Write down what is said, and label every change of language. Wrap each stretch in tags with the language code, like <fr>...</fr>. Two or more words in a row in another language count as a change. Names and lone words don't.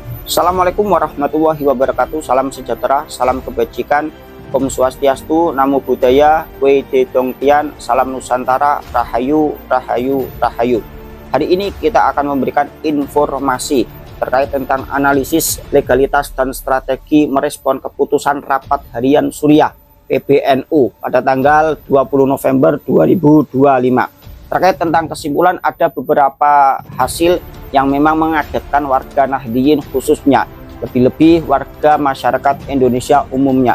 <ar>Assalamualaikum warahmatullahi wabarakatuh.</ar> <id>Salam sejahtera, salam kebajikan,</id> <sa>Om Swastiastu,</sa> <pi>Namo Buddhaya,</pi> <zh>Wede Dongtian,</zh> <id>Salam Nusantara, Rahayu, Rahayu, Rahayu. Hari ini kita akan memberikan informasi terkait tentang analisis legalitas dan strategi merespon keputusan rapat harian Suriah PBNU pada tanggal 20 November 2025. Terkait tentang kesimpulan, ada beberapa hasil yang memang mengagetkan warga Nahdliyin khususnya, lebih-lebih warga masyarakat Indonesia umumnya.</id>